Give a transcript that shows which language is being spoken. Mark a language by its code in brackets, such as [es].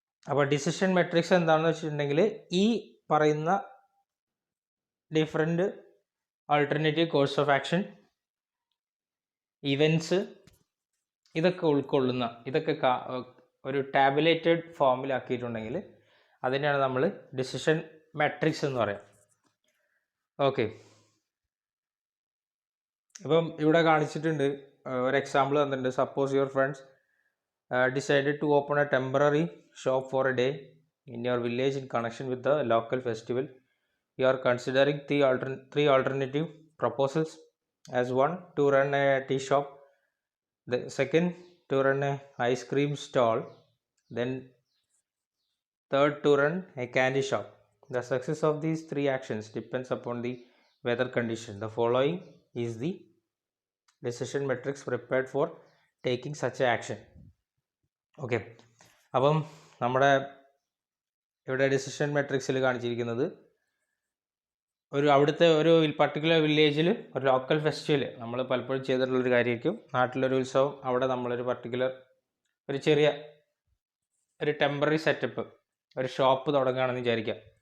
[ml] അപ്പോൾ decision matrix എന്താണെന്ന് വെച്ചിട്ടുണ്ടെങ്കിൽ ഈ പറയുന്ന different alternative course of action, events, ഇതൊക്കെ ഉൾക്കൊള്ളുന്ന, ഇതൊക്കെ ഒരു ടാബുലേറ്റഡ് ഫോമിലാക്കിയിട്ടുണ്ടെങ്കിൽ അതിനെയാണ് നമ്മൾ ഡിസിഷൻ മാട്രിക്സ് എന്ന് പറയാം. ഓക്കെ, ഇപ്പം ഇവിടെ കാണിച്ചിട്ടുണ്ട് ഒരു എക്സാമ്പിൾ തന്നിട്ടുണ്ട്. [en] Suppose your friends decided to open a temporary shop for a day in your village in connection with the local festival. You are considering three alternative proposals. As one, to run a tea shop. The second, to run a ice cream stall. Then third, to run a candy shop. The success of these 3 actions depends upon the weather condition. The following is the decision matrix prepared for taking such action. [ml] Okay, അപ്പം നമ്മുടെ ഇവിടെ decision മെട്രിക്സിൽ കാണിച്ചിരിക്കുന്നത് അവിടുത്തെ ഒരു particular വില്ലേജിൽ ഒരു local festival നമ്മൾ പലപ്പോഴും ചെയ്തിട്ടുള്ളൊരു കാര്യമായിരിക്കും. നാട്ടിലൊരു ഉത്സവം, അവിടെ നമ്മളൊരു പർട്ടിക്കുലർ ഒരു ചെറിയ ഒരു ടെമ്പററി സെറ്റപ്പ്, ഒരു ഷോപ്പ് തുടങ്ങുകയാണെന്ന് വിചാരിക്കാം.